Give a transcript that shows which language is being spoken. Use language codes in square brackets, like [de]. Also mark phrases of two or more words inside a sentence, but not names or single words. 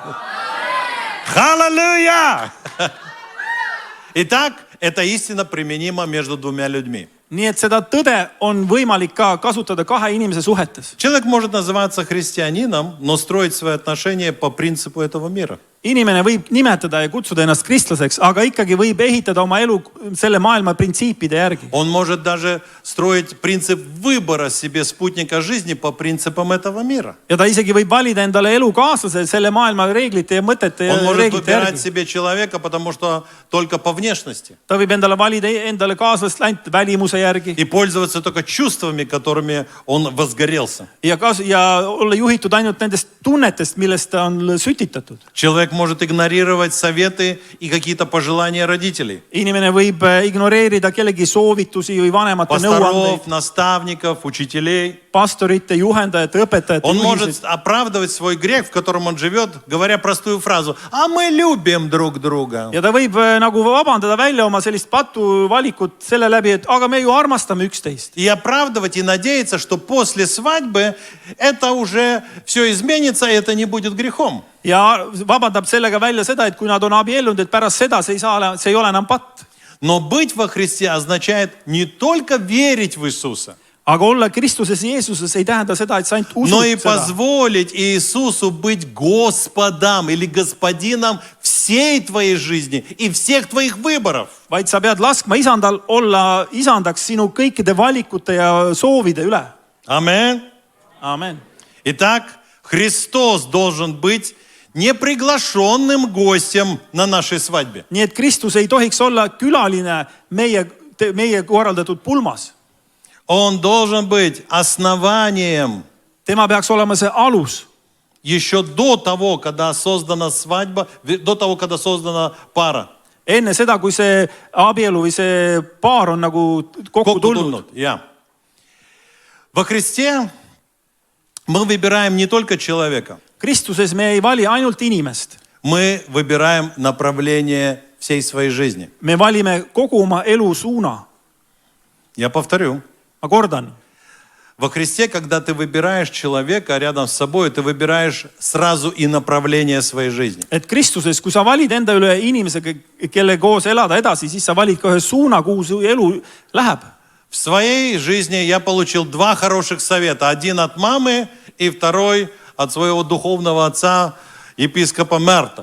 [et] Halleluja! [ru] Итак, эта истина применима между двумя людьми. [et] Nii et seda tõde on võimalik ka kasutada kahe inimese suhetes. [ru] Человек может называться христианином, но строить свои отношения по принципу этого мира. [et] Inimene võib nimetada ja kutsuda ennast kristlaseks, aga ikkagi võib ehitada oma elu selle maailma printsiipide järgi. [ru] Он может даже строить принцип выбора себе спутника жизни по принципам этого мира. [et] Ja ta isegi võib valida endale elukaaslase selle maailma reeglite ja mõtete ja [ru] Он может [et] reeglite [ru] выбирать [et] järgi. [ru] себе человека, потому что только по внешности. [et] Ta võib endale valida endale kaaslast ainult välimuse järgi [ru] И пользоваться только чувствами, которыми он возгорелся. [et] ja olla juhitud ainult nendest tunnetest, millest ta on sütitatud. [ru] Человек может игнорировать советы и какие-то пожелания родителей. [et] Inimene võib ignoreerida kellegi soovitusi või vanemate nõuandeid, [ru] Пасторов, наставников, учителей. [et] pastorite, juhendajate, õpetajate [ru] Он может [et] juhiseid. [ru] оправдывать свой грех, в котором он живет, говоря простую фразу. А мы любим друг друга. [et] Ja ta võib nagu vabandada välja oma sellist patuvalikut selle läbi, et aga me ju armastame üksteist. [ru] И оправдывать и надеяться, что после свадьбы это уже все изменится, и это не будет грехом. [et] Ja vabandab sellega välja seda, et kui nad on abiellunud, et pärast seda see ei ole enam patt. [ru] Но быть во Христе означает не только верить в Иисуса, [et] aga olla Kristuses Jeesuses ei tähenda seda, et sa ainult [ru] но и [et] usud seda, [ru] позволить Иисусу быть Господом или Господином всей твоей жизни и всех твоих выборов. [et] vaid sa pead laskma isandal olla isandaks sinu kõikide valikute ja soovide üle. [ru] Аминь. [et] Aamen. [ru] Итак, Христос должен быть неприглашенным гостем на нашей свадьбе. [et] Nii et Kristus ei tohiks olla külaline meie korraldatud pulmas. [ru] Он должен быть основанием [et] Tema peaks olema see alus. [ru] еще до того, когда создана свадьба, до того, когда создана пара. [et] Enne seda, kui see abielu või see paar on nagu kokku tulnud. [en] Yeah. [ru] Во Христе мы выбираем не только человека. [et] Kristuses me ei vali ainult inimest. [ru] Мы выбираем направление всей своей жизни. [et] Me valime kogu oma elu suuna. [ru] Я повторю. [et] Ma kordan. [ru] Во Христе, когда ты выбираешь человека рядом с собой, ты выбираешь сразу и направление своей жизни. [et] Et Kristuses, kui sa valid enda üle inimesega, kelle koos elada edasi, siis sa valid ka ühe suuna, kuhu su elu läheb. [ru] В своей жизни я получил два хороших совета. Один от мамы и второй от своего духовного отца, епископа Märta.